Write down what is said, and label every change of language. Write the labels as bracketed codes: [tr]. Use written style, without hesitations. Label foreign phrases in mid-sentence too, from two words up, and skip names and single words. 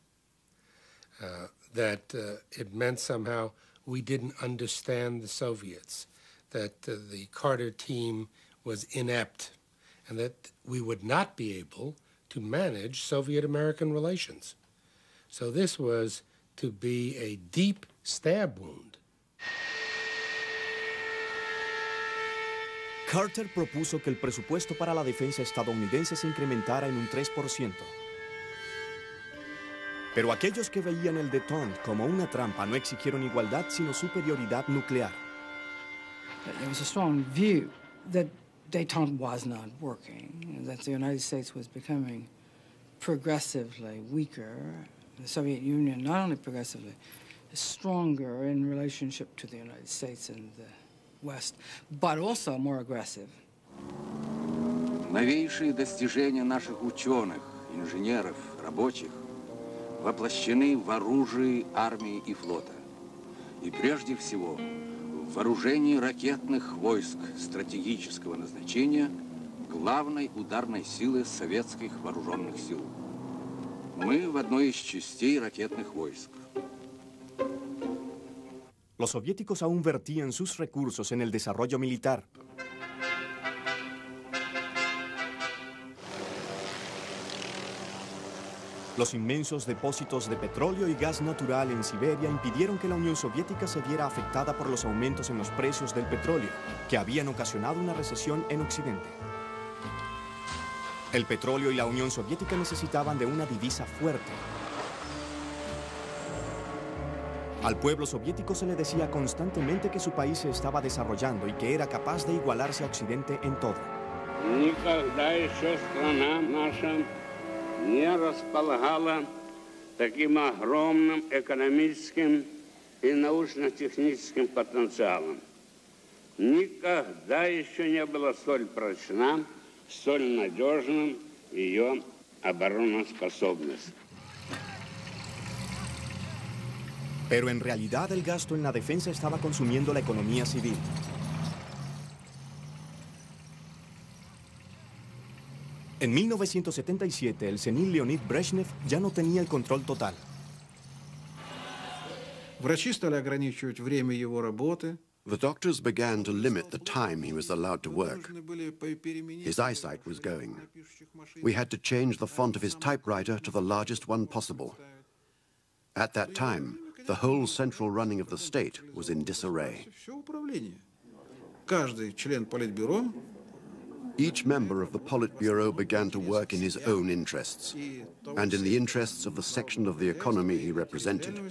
[en] That it meant somehow we didn't understand the Soviets, that the Carter team was inept, and that we would not be able to manage Soviet-American relations. So this was to be a deep stab wound. [es] Carter propuso que el presupuesto para la defensa estadounidense se incrementara en un 3%. Pero aquellos que veían el détente como una trampa no exigieron igualdad, sino superioridad nuclear. [en] There was a strong view that détente was not working, that the United States was becoming progressively weaker. The Soviet Union, not only progressively, stronger in relationship to the United States and the West, but also more aggressive. [ru] Новейшие достижения наших ученых, инженеров, рабочих воплощены в оружии армии и флота. И прежде всего в вооружении ракетных войск стратегического назначения главной ударной силы советских вооруженных сил. Мы в одной из частей ракетных войск. [es] Los soviéticos aún vertían sus recursos en el desarrollo militar. Los inmensos depósitos de petróleo y gas natural en Siberia impidieron que la Unión Soviética se viera afectada por los aumentos en los precios del petróleo, que habían ocasionado una recesión en Occidente. El petróleo y la Unión Soviética necesitaban de una divisa fuerte. Al pueblo soviético se le decía constantemente que su país se estaba desarrollando y que era capaz de igualarse a Occidente en todo. [ru] Никогда еще страна наша не располагала таким огромным экономическим и научно-техническим потенциалом. Никогда еще не была столь прочна, столь надежным ее обороноспособность. [es] Pero en realidad el gasto en la defensa estaba consumiendo la economía civil. En 1977, el senil Leonid Brezhnev ya no tenía el control total. [ru] Врачи стали ограничивать время его работы. [en] The doctors began to limit the time he was allowed to work. His eyesight was going. We had to change the font of his typewriter to the largest one possible. At that time, the whole central running of the state was in disarray. Каждый член Политбюро Each member of the Politburo began to work in his own interests and in the interests of the section of the economy he represented.